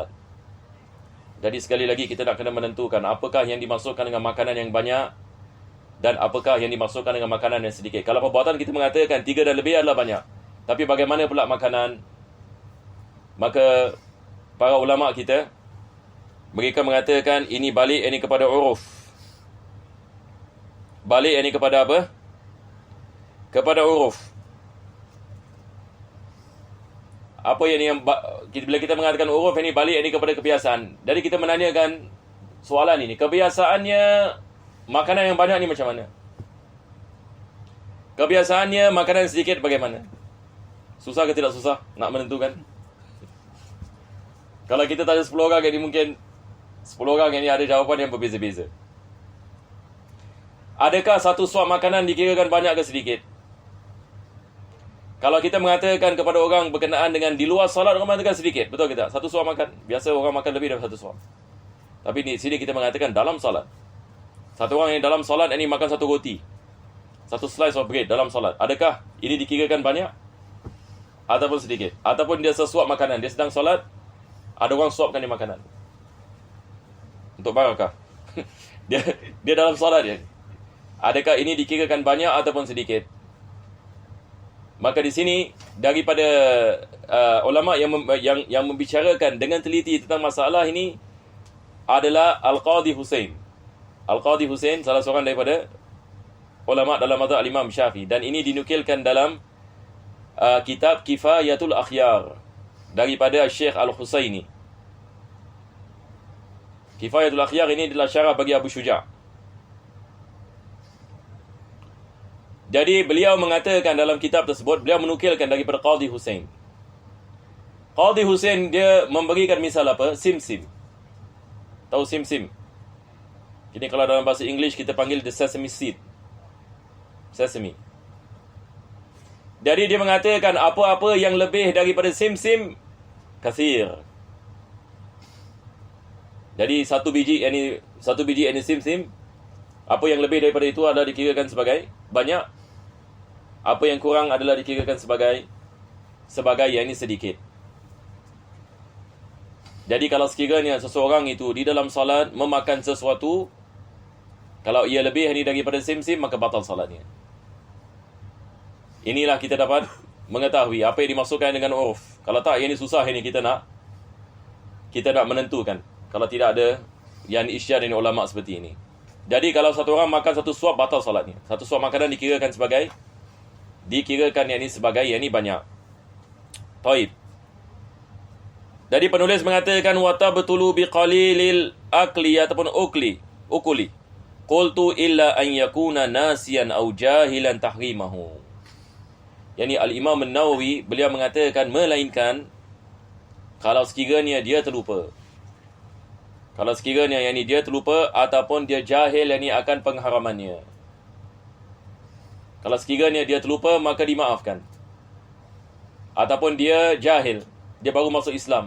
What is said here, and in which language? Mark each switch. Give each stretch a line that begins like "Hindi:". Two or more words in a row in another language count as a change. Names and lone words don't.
Malay: Jadi sekali lagi kita nak kena menentukan apakah yang dimasukkan dengan makanan yang banyak dan apakah yang dimasukkan dengan makanan yang sedikit. Kalau perbuatan kita mengatakan 3 dan lebih adalah banyak. Tapi bagaimana pula makanan? Maka para ulama kita, mereka mengatakan ini balik ini kepada uruf. Balik ini kepada apa? Kepada uruf. Apa yang bila kita mengatakan uruf ini balik ini kepada kebiasaan. Jadi kita menanyakan soalan ini, kebiasaannya makanan yang banyak ni macam mana? Kebiasaannya makanan sedikit bagaimana? Susah ke tidak susah nak menentukan? Kalau kita tanya 10 orang ini mungkin 10 orang ini ada jawapan yang berbeza-beza. Adakah satu suap makanan dikirakan banyak ke sedikit? Kalau kita mengatakan kepada orang berkenaan dengan di luar salat, orang mengatakan sedikit. Betul ke tak? Satu suap makan. Biasa orang makan lebih dari satu suap. Tapi di sini kita mengatakan dalam salat. Satu orang yang dalam salat ini makan satu roti. Satu
English: slice of bread
Malay: dalam salat. Adakah ini dikirakan banyak? Ataupun sedikit? Ataupun dia sesuap makanan. Dia sedang salat, ada orang suapkan dia makanan. Untuk barakah. dia dalam salat dia. Adakah ini dikirakan banyak ataupun sedikit? Maka di sini daripada ulama yang membicarakan dengan teliti tentang masalah ini adalah Al-Qadhi Husain. Al-Qadhi Husain salah seorang daripada ulama dalam mazhab Imam Syafi'i, dan ini dinukilkan dalam kitab Kifayatul Akhyar daripada Syekh Al-Husaini. Kifayatul Akhyar ini adalah syarah bagi Abu Syuja'. Jadi beliau mengatakan dalam kitab tersebut, beliau menukilkan daripada Qadhi Husain. Qadhi Husain dia memberikan misal apa? Sim-sim. Tahu sim-sim? Ini kalau dalam bahasa English kita panggil
English: the sesame seed.
Malay: Sesame. Jadi dia mengatakan apa-apa yang lebih daripada sim-sim, kathir. Jadi satu biji ini sim-sim, apa yang lebih daripada itu adalah dikirakan sebagai banyak. Apa yang kurang adalah dikirakan sebagai yang ini sedikit. Jadi kalau sekiranya seseorang itu di dalam salat memakan sesuatu, kalau ia lebih ini daripada sim-sim, maka batal salatnya. Inilah kita dapat mengetahui apa yang dimasukkan dengan uruf. Kalau tak, yang ini susah ini kita nak menentukan. Kalau tidak ada yang isyad dari ulama seperti ini. Jadi kalau satu orang makan satu suap, batal salatnya. Satu suap makanan dikirakan yang ini sebagai yang ini banyak. Taib. Jadi penulis mengatakan
Arabic: وتبطل بقليل الأكل
Malay: ataupun ukuli.
Arabic: قلت إلا أن يكون ناسيا أو جاهلا تحريمه.
Malay: Yani Al-Imam An-Nawawi beliau mengatakan melainkan kalau sekiranya dia terlupa. Kalau sekiranya yang ini dia terlupa ataupun dia jahil yang ini akan pengharamannya. Kalau sekiranya dia terlupa, maka dimaafkan. Ataupun dia jahil, dia baru masuk Islam.